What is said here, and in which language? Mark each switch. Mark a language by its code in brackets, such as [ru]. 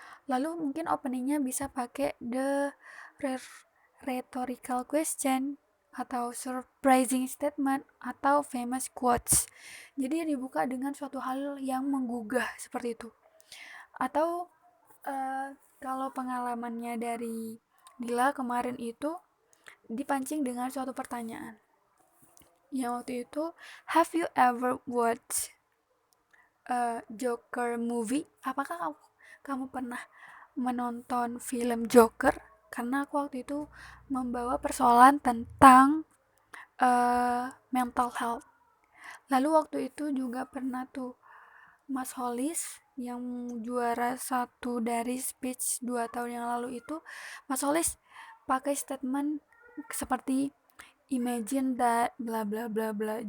[id] Lalu mungkin openingnya bisa pakai [en] the rhetorical question, [id] atau [en] surprising statement, [id] atau [en] famous quotes. [id] Jadi dibuka dengan suatu hal yang menggugah seperti itu. Atau kalau pengalamannya dari Dila kemarin itu dipancing dengan suatu pertanyaan. Yang waktu itu, [en] have you ever watched Joker movie? [id] Apakah kamu pernah menonton film Joker? Karena aku waktu itu membawa persoalan tentang mental health. Lalu waktu itu juga pernah tuh Mas Holis yang juara 1 dari speech 2 tahun yang lalu itu, Mas Holis pakai statement seperti [en] imagine that bla bla bla bla.